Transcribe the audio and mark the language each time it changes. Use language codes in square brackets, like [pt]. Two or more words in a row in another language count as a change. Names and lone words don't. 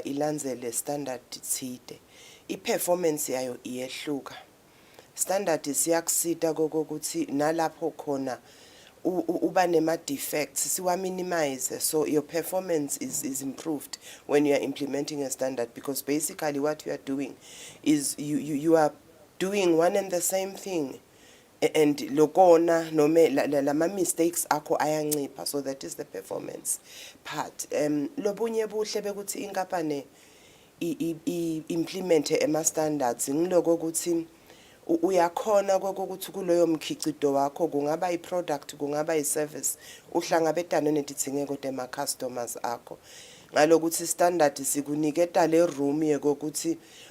[ss] ilandzele standard tsite iperformance yayo iyehluka standard siyakusita kokuthi nalapho khona uba nema defects [en] siwa minimize so your performance is improved when you are implementing a standard because basically what you are doing is you are doing one and the same thing and [ss] lokona noma lama mistakes akho ayancipha [en] so that is the performance part [ss] lobunye buhle bekuthi inkampani implement ema standards ngiloko ukuthi uyakhona kokuthi kuloyo mkhicito wakho kungaba iproduct kungaba iservice uhlangabetana netithingeko tema customers akho ngalokuthi standard sikuniketa le room yekokuthi